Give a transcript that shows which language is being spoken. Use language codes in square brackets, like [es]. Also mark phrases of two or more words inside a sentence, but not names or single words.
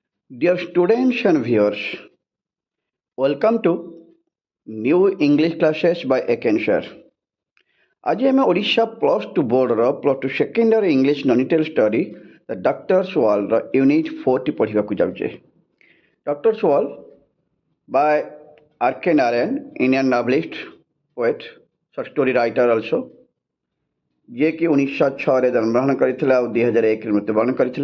[en] Dear students and viewers, welcome to new English classes by Ekensher. [or] ଆଜି ଆମେ ଓଡ଼ିଶା [en] plus two second year English non-detailed study [or] ଦ ଡକ୍ଟର୍ସ ୱାର୍ଲଡର ୟୁନିଟ୍ 4ଟି ପଢ଼ିବାକୁ ଯାଉଛେ। [en] Doctor's World by R.K. [or] ନାରାୟଣ, [en] Indian novelist, poet, short story writer also, [or] ଯିଏକି 1906ରେ ଜନ୍ମଗ୍ରହଣ କରିଥିଲେ ଆଉ 2001ରେ ମୃତ୍ୟୁବରଣ କରିଥିଲେ।